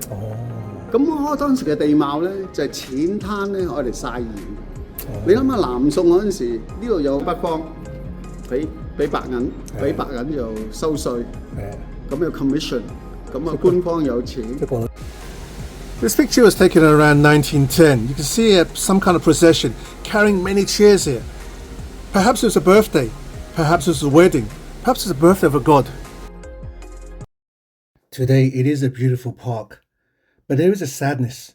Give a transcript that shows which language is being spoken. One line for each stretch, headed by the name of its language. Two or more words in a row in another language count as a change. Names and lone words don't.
Cantonese: 咁我當時嘅地貌咧就係淺灘咧，我哋曬鹽。你諗下南宋嗰陣時，呢度有北方， 俾白銀，俾白銀就收稅，咁有 commission， 咁啊官方有錢。
English: This picture was taken around 1910. You can see some kind of procession carrying many chairs here. Perhaps it was a birthday, perhaps it was a wedding, perhaps it's the birthday of a god. Today it is a beautiful park, but there is a sadness.